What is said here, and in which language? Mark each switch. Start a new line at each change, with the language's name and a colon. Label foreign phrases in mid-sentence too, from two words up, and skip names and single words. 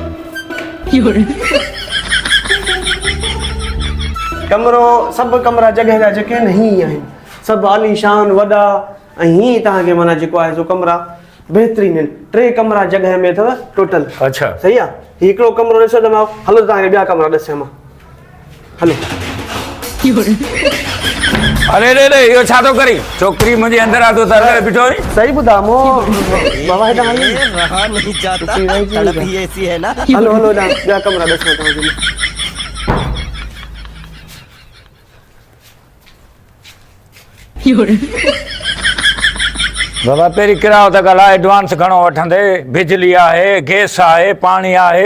Sindhi: कमरो सभु कमरा जॻह जा जेके आहिनि हीअं आहिनि, सभु आलीशान वॾा ऐं हीअं तव्हांखे माना जेको आहे सो कमरा बहितरीन आहिनि। 3 कमरा जॻह में अथव टोटल। अच्छा सही आहे। हिकिड़ो कमरो ॾिसो त मां हलो तव्हांखे ॿिया कमरा ॾिसां मां। हलो। अरे रे रे इहो छा थो करी? छोकिरी मुंहिंजे अंदरि आहे तो तरे बीठो। सही ॿुधा मो बाबा हेॾा हलो।
Hindi: रहा नहीं जाता, तड़प ही ऐसी है ना।
Sindhi: हलो हलो ॿिया कमरा ॾिसां तव्हांखे। बाबा पहिरीं किरायो त ॻाल्हाए एडवांस घणो वठंदे? बिजली आहे, गैस आहे, पाणी आहे,